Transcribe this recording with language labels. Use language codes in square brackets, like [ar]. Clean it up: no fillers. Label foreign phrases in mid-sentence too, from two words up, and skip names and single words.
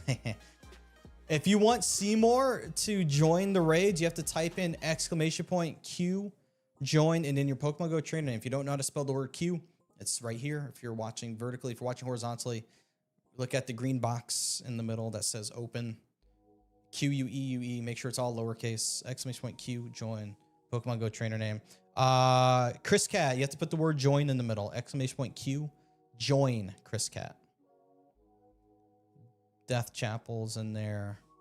[en] If you want Seymour to join the raids, you have to type in exclamation point Q, join, and then your Pokemon Go trainer name. If you don't know how to spell the word Q, it's right here. If you're watching vertically, if you're watching horizontally, look at the green box in the middle that says open. Q-U-E-U-E. Make sure it's all lowercase. Exclamation point Q, join. Pokemon Go trainer name. Chris Cat, you have to put the word join in the middle. Exclamation point Q, join Chris Cat. Death Chapel's in there.